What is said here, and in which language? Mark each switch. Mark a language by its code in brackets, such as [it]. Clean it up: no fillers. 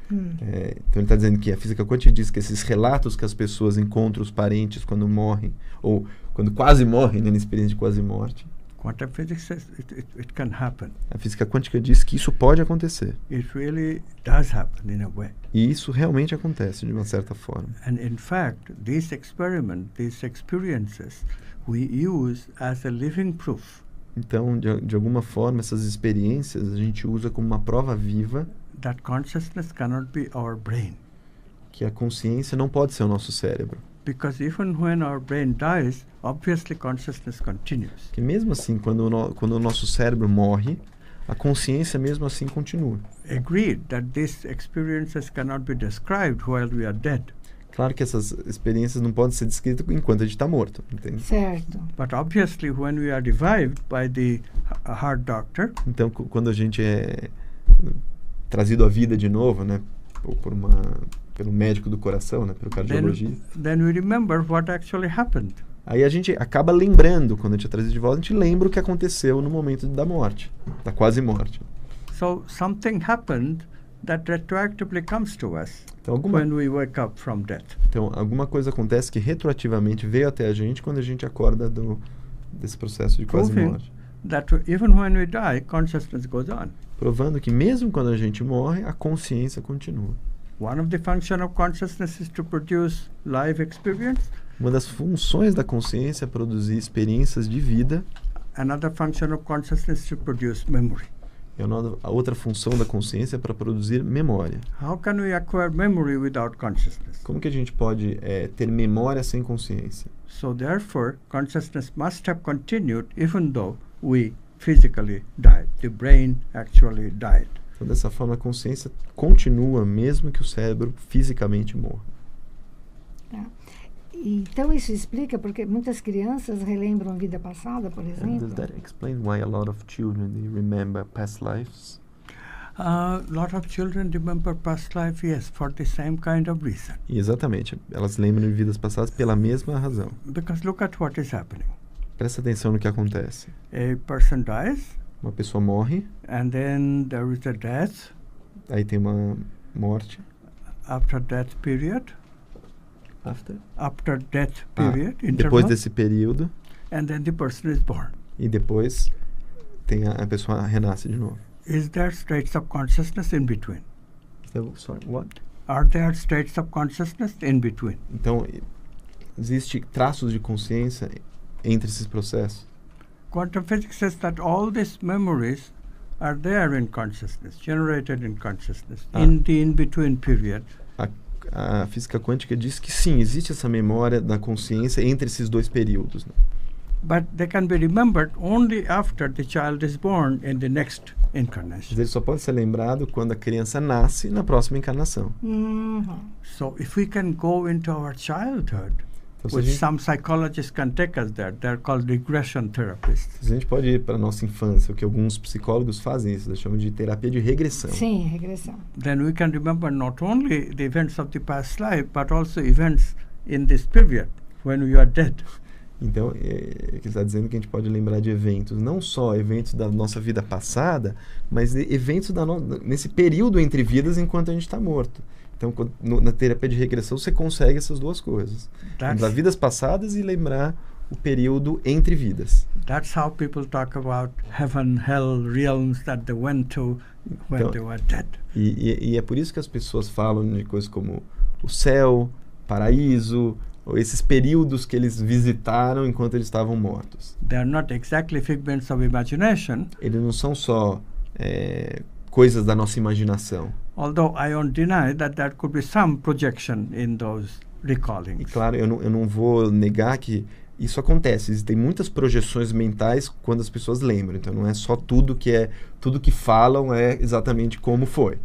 [pt] Então ele está dizendo que a física quântica diz que esses relatos que as pessoas encontram os parentes quando morrem, ou quando quase morrem, né, na experiência de quase morte. [en] Quantum physics says it can happen. [pt] A física quântica diz que isso pode acontecer. [en] It really does happen in a way. [pt] E isso realmente acontece de uma certa forma. [en] And in fact, these experiences, we use as a living proof. [pt] Então, de alguma forma, essas experiências a gente usa como uma prova viva [en] that consciousness cannot be our brain. [pt] Que a consciência não pode ser o nosso cérebro. [en] Because even when our brain dies, obviously consciousness continues. [pt] Que mesmo assim, quando o nosso cérebro morre, a consciência mesmo assim continua. [en] Agreed that these experiences cannot be described while we are dead. [pt] Claro que essas experiências não podem ser descritas enquanto a gente está morto, entende? Certo. [en] But obviously when we are revived by the heart doctor. [pt] Então, quando a gente é trazido à vida de novo, né, ou pelo médico do coração, né, pelo cardiologista. [en] Then we remember what actually happened. [pt] Aí a gente acaba lembrando, quando a gente é trazido de volta, a gente lembra o que aconteceu no momento da morte, da quase morte. [en] So something happened that retroactively comes to us [pt] então, [en] when we wake up from death. [pt] Então, alguma coisa acontece que retroativamente veio até a gente quando a gente acorda desse processo de quase morte. [en] That even when we die, consciousness goes on. [pt] Provando que mesmo quando a gente morre, a consciência continua. [en] One of the functions of consciousness is to produce life experience. [pt] Uma das funções da consciência é produzir experiências de vida. [en] Another function of consciousness is to produce memory. [pt] E a outra função da consciência é para produzir memória. [en] How can we acquire memory without consciousness? [pt] Como que a gente pode ter memória sem consciência? [en] So therefore, consciousness must have continued even though we physically died. The brain actually died. [pt] Então, dessa forma, a consciência continua mesmo que o cérebro fisicamente morra. Então isso explica porque muitas crianças relembram a vida passada, por exemplo. [en] And does that explain why a lot of children they remember past lives? A lot of children remember past life, yes, for the same kind of reason. [pt] E exatamente, elas lembram de vidas passadas pela mesma razão. [en] Because look at what is happening. [pt] Presta atenção no que acontece. [en] A person dies. [pt] Uma pessoa morre. [en] And then there is a death. [pt] Aí tem uma morte. [en] After death period. After death period. [pt] Depois desse período. [en] And then the person is born. [pt] E depois tem a pessoa renasce de novo. [en] Is there states of consciousness in between? Sorry, what? Are there states of consciousness in between? [pt] Então, existe traços de consciência entre esses processos? [en] Quantum physics says that all these memories are there in consciousness, generated in consciousness, in the in-between period. [pt] A física quântica diz que sim, existe essa memória da consciência entre esses dois períodos. Né? [en] But they can be remembered only after the child is born in the next incarnation. [pt] Mas ele só pode ser lembrado quando a criança nasce na próxima encarnação. [en] So if we can go into our childhood, [pt] então, [en] which some psychologists can take us there, they're called regression therapists. [pt] A gente pode ir para a nossa infância, o que alguns psicólogos fazem isso, eles chamam de terapia de regressão. Sim, regressão. [en] Then we can remember not only the events of the past life, but also events in this period when we are dead. [pt] Então, ele está dizendo que a gente pode lembrar de eventos, não só eventos da nossa vida passada, mas eventos nesse período entre vidas enquanto a gente está morto. Então, na terapia de regressão, você consegue essas duas coisas. Lembrar vidas passadas e lembrar o período entre vidas. [en] That's how people talk about heaven, hell, realms that they went to when they were dead. [pt] E é por isso que as pessoas falam de coisas como o céu, paraíso, ou esses períodos que eles visitaram enquanto eles estavam mortos. [en] They are not exactly figments of imagination. [pt] Eles não são só coisas da nossa imaginação. [en] Although I won't deny that there could be some projection in those recalling. [pt] E claro, eu não vou negar que isso acontece. Existem muitas projeções mentais quando as pessoas lembram. Então não é só tudo que falam é exatamente como foi.